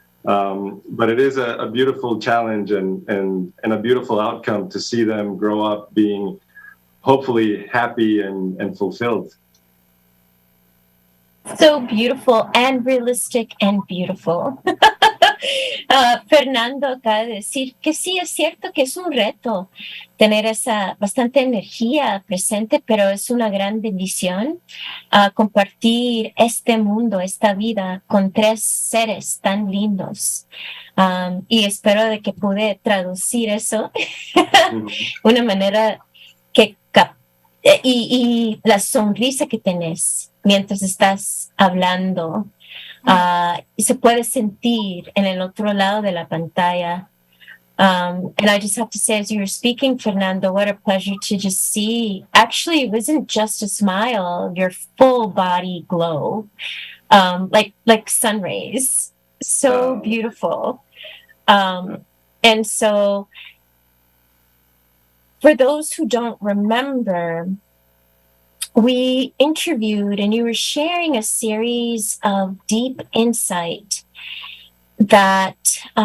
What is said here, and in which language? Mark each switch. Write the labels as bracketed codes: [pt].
[en] But it is a beautiful challenge and a beautiful outcome to see them grow up being hopefully happy and fulfilled. So beautiful and realistic and beautiful. [es] Fernando acaba de decir que sí, es cierto que es un reto tener esa bastante energía presente, pero es una gran bendición compartir este mundo, esta vida con 3 seres tan lindos. Y espero de que pude traducir eso una manera que y la sonrisa que tenés mientras estás hablando se puede sentir en el otro lado de la pantalla. [en] And I just have to say, as you were speaking, Fernando, what a pleasure to just see. Actually, it wasn't just a smile, your full body glow, like sun rays. So beautiful. And so, for those who don't remember, we interviewed and you were sharing a series of deep insight that